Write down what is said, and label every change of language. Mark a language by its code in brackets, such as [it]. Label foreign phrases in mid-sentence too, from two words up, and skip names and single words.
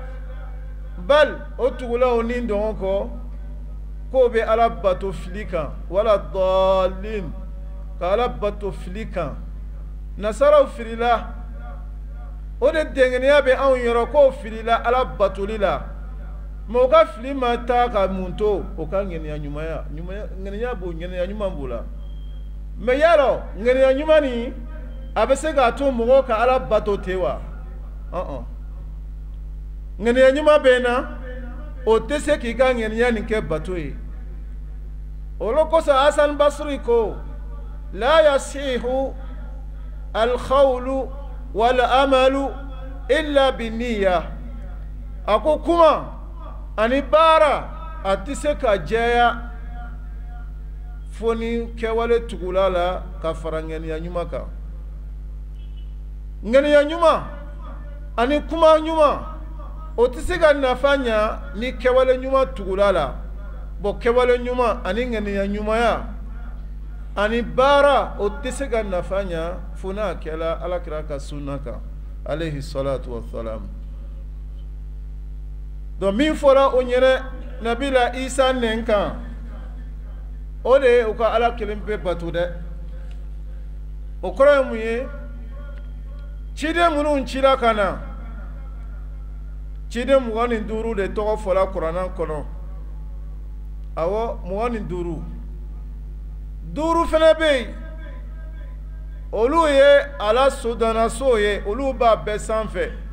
[bm] bali o tugula o ni dɔngɔ kɔ k'o bɛ ala bato fili kan wala dɔɔlin ka ala bato fili kan nasaraw filila o de dengeniya bɛ anw yɔrɔ k'o filila ala batoli la mais o ka fili ma taa ka mun to o ka ŋaniya ɲumanya ŋaniya b'o ŋaniya ɲuman b'o la mais yarɔ ŋaniya ɲuman nin a bɛ se k'a to mɔgɔw ka ala bato ten wa ŋaniya ɲuman bɛ na o tɛ se k'i ka ŋaniya nin kɛ bato ye olu kosɔn hasan basri ko [ar] لا يصح القول والعمل إلا بالنية [bm] a ko kuma ani baara a tɛ se ka jɛya fo ni kɛwale tugula la ka fara ŋaniya ɲuman kan ŋaniya ɲuman ani kuma ɲuman o tɛ se ka nafa ɲa ni kɛwale ɲuman tugula la bon kɛwale ɲuman ani ŋaniya ɲumanya ani baara o tɛ se ka nafa ɲa fo n'a kɛla alakira ka sunna kan [ar] عليه الصلاة والسلام [bm] donc min fɔra o ɲɛnɛ nabila isa nɛn kan o de ye u ka ala kelen pe bato dɛ o kɔrɔ ye mun ye ciden minnu cira ka na ciden 25 de tɔgɔ fɔla kuranɛ kɔnɔ awɔ 25 duuru fana bɛ yen olu ye ala sodanaso ye olu b'a bɛɛ sanfɛ